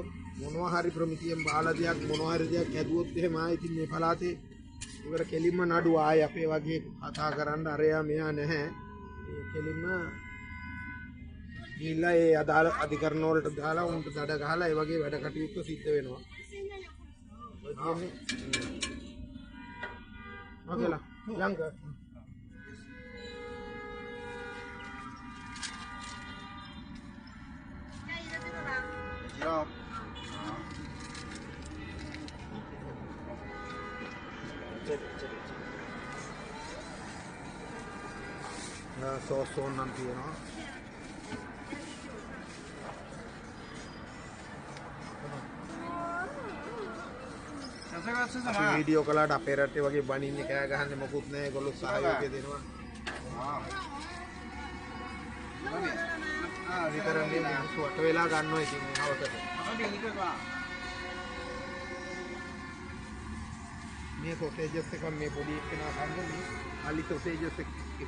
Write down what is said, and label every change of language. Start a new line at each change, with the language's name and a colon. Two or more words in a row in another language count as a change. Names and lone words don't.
Sinhala: මොනවා හරි ප්‍රමිතියෙන් බාලා දෙයක් මොනවා හරි දෙයක් ඇදුවොත් එහෙම ආයි ඉතින් මේ පළාතේ ඉවර කෙලින්ම නඩුව ආයි අපේ වගේ කතා කරන්න අරයා මෙහා නැහැ මේ කෙලින්ම ගිහිල්ලා ඒ අදාළ අධිකරණ වලට දාලා උන්ට දඩ ගහලා ඒ වගේ වැඩ කටයුතු සිද්ධ වෙනවා
Malay: Okay lah, yang ke? Siap. Nah, sos nanti ya.
Sinhala: වීඩියෝ කළාට අපේ රටේ වගේ බණින්නේ කෑ ගහන්නේ මොකුත් නැහැ ඒගොල්ලෝ සහයෝගය දෙනවා විතරන්නේ මිනිස්සු වට වෙලා ගන්නවා ඉතින් මේ හවසට මේ සොසේජස් එක මේ පොඩි එකනා කන්නේ අලි සොසේජස් එකක්.